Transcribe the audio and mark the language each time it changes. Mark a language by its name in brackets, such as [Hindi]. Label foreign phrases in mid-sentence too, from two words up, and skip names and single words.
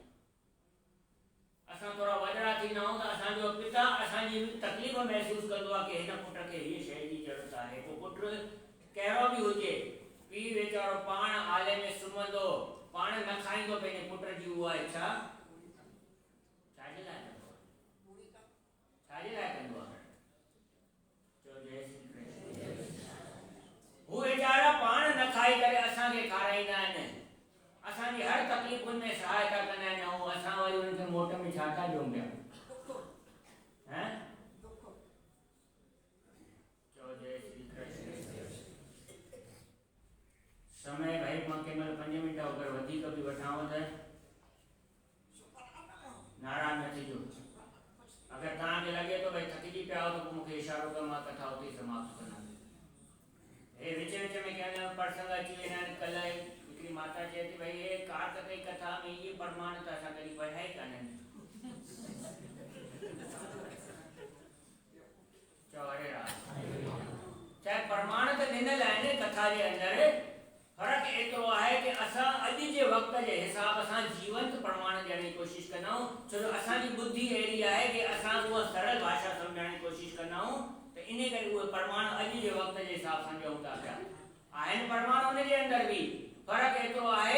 [Sindhi] असां थोरा वॾड़ा थींदा आहियूं त असांजो पिता असांजी तकलीफ़ महसूसु कंदो आहे कि हिन पुट खे हीअ शइ जी ज़रूरत आहे। पोइ पुट कहिड़ो बि हुजे, पीउ वीचारो पाण आले में सुम्हंदो, पाण न खाईंदो पंहिंजे पुट जी उहा इच्छा छाजे लाइ कंदो आहे? छाजे लाइ कंदो आहे? चओ जय श्री कृष्ण। हू वीचारा पाण न खाई करे असांखे खाराईंदा आहिनि, असांजी हर तकलीफ़ुनि में सहायता कंदा आहिनि ऐं असां वरी उन्हनि खे मोट में छा था ॾियूं पिया? चओ जय श्री कृष्ण। समय भाई मां कंहिं महिल 5 मिंट अगरि वधीक बि वठांव त नाराज़ न थिजो। अगरि तव्हांखे लॻे थो भई थकिजी पिया हो त पोइ मूंखे इशारो कर, मां कथा उते ई समाप्त कंदुमि। हे विच विच में कंहिं प्रसंग अची वेंदा आहिनि। कल्ह हिकिड़ी माता चए थी भई हे कार्तिक कथा में इहे प्रमाण त असां कॾहिं पढ़िया ई कान्हनि। हरे राम चाहे प्रमाण त ॾिनल आहिनि कथा जे अंदरि फर्क़ु एतिरो आहे कि असां अॼु जे वक़्त जे हिसाब सां जीवंत प्रमाण ॾियण जी कोशिशि कंदा आहियूं छो जो असांजी बुद्धि अहिड़ी आहे कि असां उहा सरल भाषा सम्झण जी कोशिशि कंदा आहियूं त इन करे उहे प्रमाण अॼु जे वक़्त जे हिसाब सां ॾियूं था पिया आहिनि प्रमाण उन जे अंदरि बि फर्क़ु एतिरो आहे